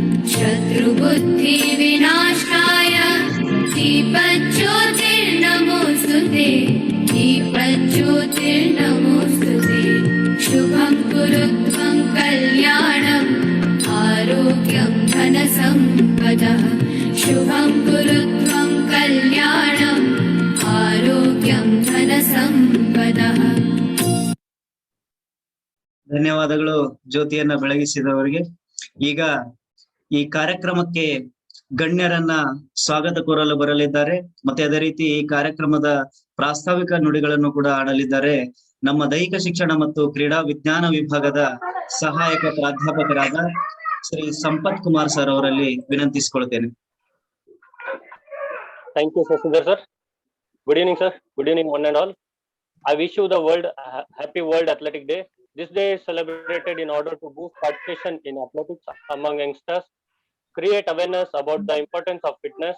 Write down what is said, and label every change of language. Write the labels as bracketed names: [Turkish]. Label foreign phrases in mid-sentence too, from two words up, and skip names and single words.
[Sanskrit] शत्रुबुद्धिविनाशाय दीपज्योतिर्नमोऽस्तुते दीपज्योतिर्नमोऽस्तुते शुभं कुरुत्वं कल्याणम् आरोग्यं धनसम्पदः शुभं कुरुत्वं कल्याणम् आरोग्यं धनसम्पदः. [Kannada] ಧನ್ಯವಾದಗಳು ಜ್ಯೋತಿಯನ್ನ ಬೆಳಗಿಸಿದವರಿಗೆ. ಈಗ ಈ ಕಾರ್ಯಕ್ರಮಕ್ಕೆ ಗಣ್ಯರನ್ನ ಸ್ವಾಗತ ಕೋರಲು ಬರಲಿದ್ದಾರೆ. ಮತ್ತೆ ಅದೇ ರೀತಿ ಈ ಕಾರ್ಯಕ್ರಮದ ಪ್ರಾಸ್ತಾವಿಕ ನುಡಿಗಳನ್ನು ಕೂಡ ಆಡಲಿದ್ದಾರೆ ನಮ್ಮ ದೈಹಿಕ ಶಿಕ್ಷಣ ಮತ್ತು ಕ್ರೀಡಾ ವಿಜ್ಞಾನ ವಿಭಾಗದ ಸಹಾಯಕ ಪ್ರಾಧ್ಯಾಪಕರಾದ ಶ್ರೀ ಸಂಪತ್ ಕುಮಾರ್ ಸರ್ ಅವರಲ್ಲಿ ವಿನಂತಿಸಿಕೊಳ್ತೇನೆ. [English] Thank you, Shashidhar sir. Good evening, sir. Good evening, one and all. I wish you the happy World Athletic Day. This day is celebrated in order to boost participation in athletics among youngsters, create awareness about the importance of fitness.